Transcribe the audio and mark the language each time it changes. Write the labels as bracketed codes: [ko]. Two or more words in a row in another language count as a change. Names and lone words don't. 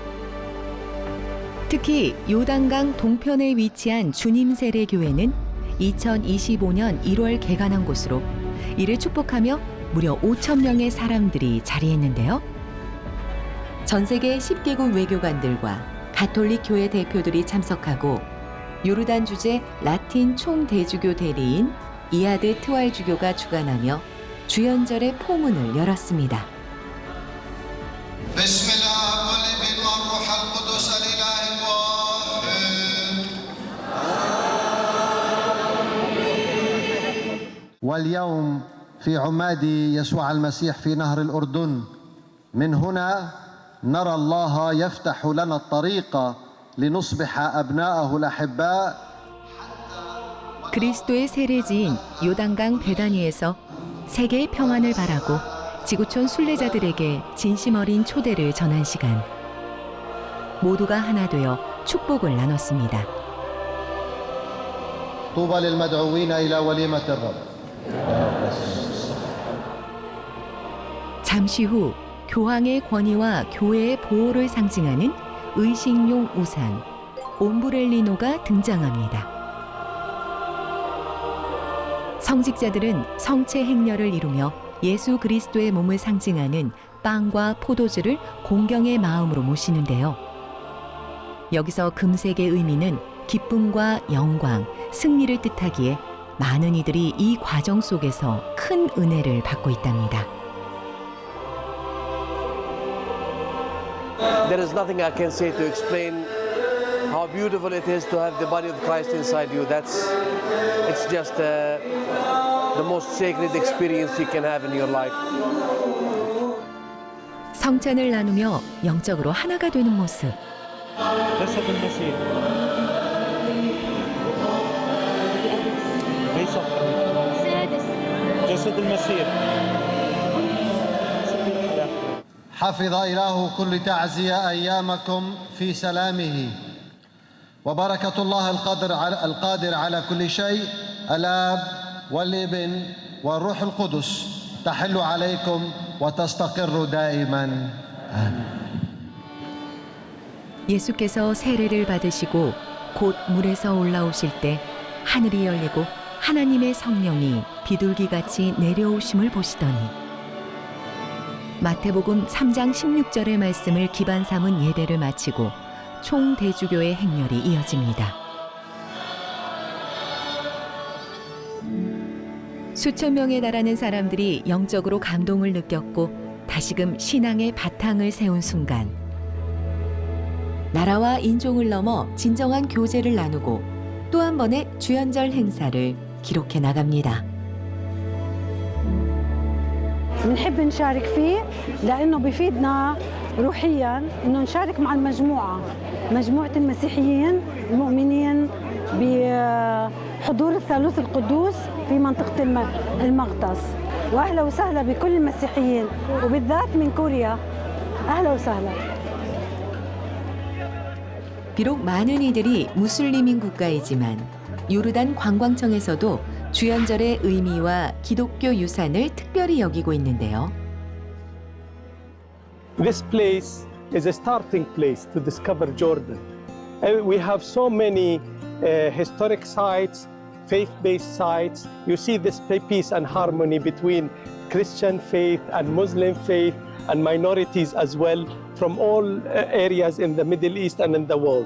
[ko] 특히 요단강 동편에 위치한 주님 세례 교회는 2025년 1월 개관한 곳으로 이를 축복하며 무려 5,000명의 사람들이 자리했는데요. 전 세계 10개국 외교관들과 가톨릭 교회 대표들이 참석하고 요르단 주재 라틴 총대주교 대리인 이아드 트왈 주교가 주관하며 주연절의 포문을 열었습니다. [ar] واليوم في عماد يسوع المسيح في نهر الأردن من هنا نرى الله يفتح لنا الطريق لنصبح أبناءه الأحباء. [ko] 그리스도의 세례지인 요단강 베다니에서 세계의 평안을 바라고 지구촌 순례자들에게 진심 어린 초대를 전한 시간. 모두가 하나 되어 축복을 나눴습니다. [ar] طوبى للمدعوين إلى وليمة الرب. [ko] 잠시 후 교황의 권위와 교회의 보호를 상징하는 의식용 우산, 옴브렐리노가 등장합니다. 성직자들은 성체 행렬을 이루며 예수 그리스도의 몸을 상징하는 빵과 포도주를 공경의 마음으로 모시는데요. 여기서 금색의 의미는 기쁨과 영광, 승리를 뜻하기에 많은 이들이 이 과정 속에서 큰 은혜를 받고 있답니다. [en] There is nothing I can say to explain how beautiful it is to have the body of Christ inside you. It's just the most sacred experience you can have in your life. [ko] 성찬을 나누며 영적으로 하나가 되는 모습. [ar] حفظ إله كل تعزية أيامكم في سلامه وبركة الله القادر على كل شيء الآب والابن والروح القدس تحل عليكم وتستقر دائما آمين. [ko] 예수께서 세례를 받으시고 곧 물에서 올라오실 때 하늘이 열리고 하나님의 성령이 비둘기같이 내려오심을 보시더니 마태복음 3장 16절의 말씀을 기반 삼은 예배를 마치고 총대주교의 행렬이 이어집니다. 수천 명에 달하는 사람들이 영적으로 감동을 느꼈고 다시금 신앙의 바탕을 세운 순간, 나라와 인종을 넘어 진정한 교제를 나누고 또 한 번의 주연절 행사를 기록해 나갑니다. [ar] بنحب نشارك فيه لأنه بفيدنا روحيا إنه نشارك مع مجموعة المسيحيين المؤمنين بحضور الثالوث القدوس في منطقة المغطس. وأهلا وسهلا بكل المسيحيين وبالذات من كوريا. أهلا وسهلا. [ko] 비록 많은 이들이 무슬림인 국가이지만 요르단 관광청에서도 주연절의 의미와 기독교 유산을 특별히 여기고 있는데요. [en] This place is a starting place to discover Jordan. We have so many historic sites, faith-based sites. You see this peace and harmony between Christian faith and Muslim faith and minorities as well from all areas in the Middle East and in the world.